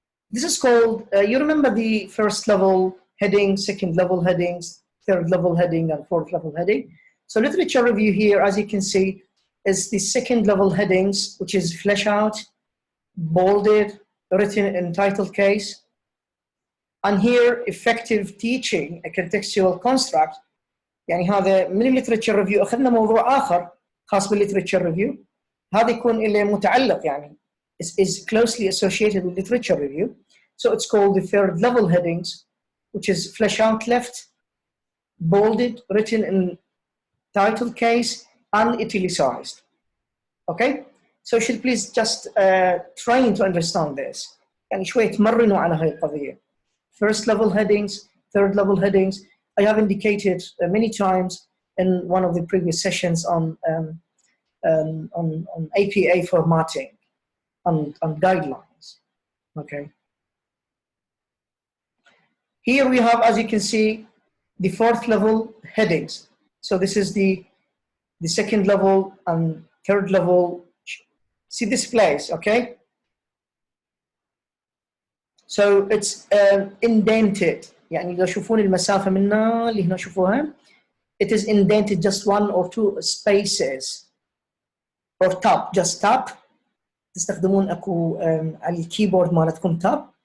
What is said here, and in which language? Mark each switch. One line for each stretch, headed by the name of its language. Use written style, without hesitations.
English: This is called, you remember the first level heading, second level headings, third level heading, and fourth level heading. So literature review here, as you can see, is the second level headings, which is flesh out, bolded, written in title case. And here, effective teaching, a contextual construct.
Arabic: يعني هذا من الليترشر ريفيو أخذنا موضوع آخر خاص بالليترشر ريفيو. هذا يكون اللي متعلق يعني
English: is closely associated with literature review. So it's called the third level headings, which is flesh out left, bolded, written in title case, and italicized. Okay? So you should please just trying to understand this.
Arabic: يعني شوية تمرنوا على هاي القضية.
English: First level headings, third level headings. I have indicated many times in one of the previous sessions on APA formatting and guidelines. Okay. Here we have, as you can see, the fourth level headings. So this is the second level and third level. See this place, okay? So it's indented.
Arabic: يعني إذا شوفون المسافة منا اللي هنا شوفوها.
English: It is indented just 1 or 2 spaces. Or tab, just tab.
Arabic: تستخدمون أكو على الكيبورد مالتكم tab.